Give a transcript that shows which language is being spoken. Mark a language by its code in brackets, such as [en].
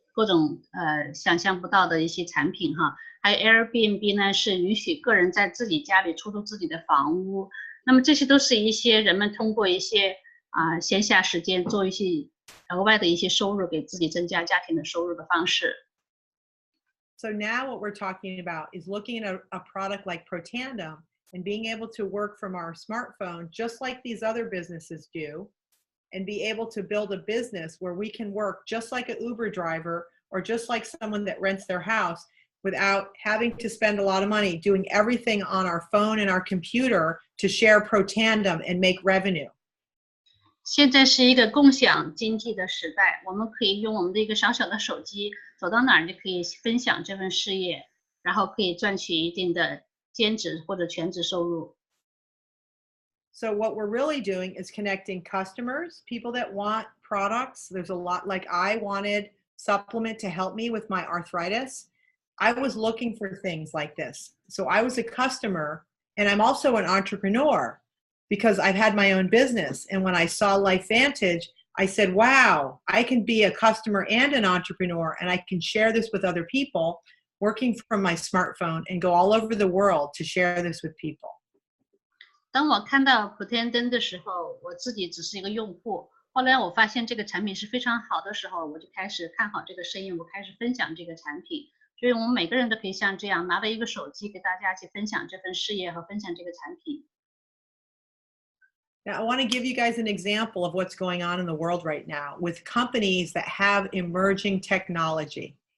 [zh] 各种想象不到的一些产品哈。还有 Airbnb 呢，是允许个人在自己家里出租自己的房屋。那么这些都是一些人们通过一些闲暇时间做一些额外的一些收入，给自己增加家庭的收入的方式。 [en] So now what we're talking about is looking at a product like PRO9 and being able to work from our smartphone just like these other businesses do, and be able to build a business where we can work just like an Uber driver or just like someone that rents their house without having to spend a lot of money doing everything on our phone and our computer to share PRO9 and make revenue. [zh] 现在是一个共享经济的时代，我们可以用我们的一个小小的手机，走到哪儿就可以分享这份事业，然后可以赚取一定的兼职或者全职收入。 [en] So what we're really doing is connecting customers, people that want products. There's a lot, like I wanted supplement to help me with my arthritis. I was looking for things like this. So I was a customer, and I'm also an entrepreneur because I've had my own business. And when I saw Lifevantage, I said, wow, I can be a customer and an entrepreneur, and I can share this with other people working from my smartphone and go all over the world to share this with people. [zh] 当我看到普天灯的时候，我自己只是一个用户。后来我发现这个产品是非常好的时候，我就开始看好这个生意，我开始分享这个产品。所以我们每个人都可以像这样拿着一个手机，给大家一起分享这份事业和分享这个产品。 [en] Now, I want to give you guys an example of what's going on in the world right now with companies that have emerging technology.